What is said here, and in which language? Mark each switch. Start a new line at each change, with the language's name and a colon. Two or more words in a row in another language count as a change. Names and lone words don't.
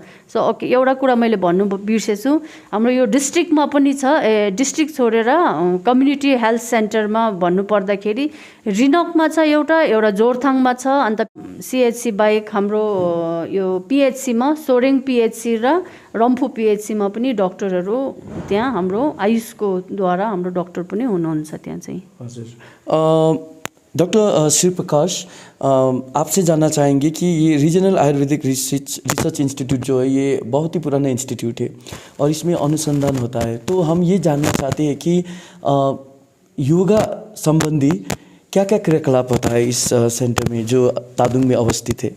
English: so okay,
Nepali: एउटा कुरा मैले भन्नु बिर्सेछु, हाम्रो यो डिस्ट्रिक्टमा पनि छ, डिस्ट्रिक्ट छोडेर
English: community health
Nepali: सेन्टरमा भन्नु पर्दाखेरि रिनकमा छ एउटा जोरथाङमा छ, अन्त सिएचसी बाहेक हाम्रो यो पिएचसीमा सोरेङ पिएचसी र रम्फू पिएचसीमा पनि डक्टरहरू त्यहाँ हाम्रो आयुषको द्वारा हाम्रो डक्टर पनि हुनुहुन्छ त्यहाँ चाहिँ। हजुर।
Hindi: डॉक्टर शिव प्रकाश, आपसे जानना चाहेंगे कि ये रीजनल आयुर्वेदिक रिसर्च इंस्टीट्यूट जो है ये बहुत ही पुराना इंस्टीट्यूट है और इसमें अनुसंधान होता है, तो हम ये जानना चाहते हैं कि योगा संबंधी क्या क्या क्रियाकलाप होता है इस सेंटर में जो तादुंग में अवस्थित है।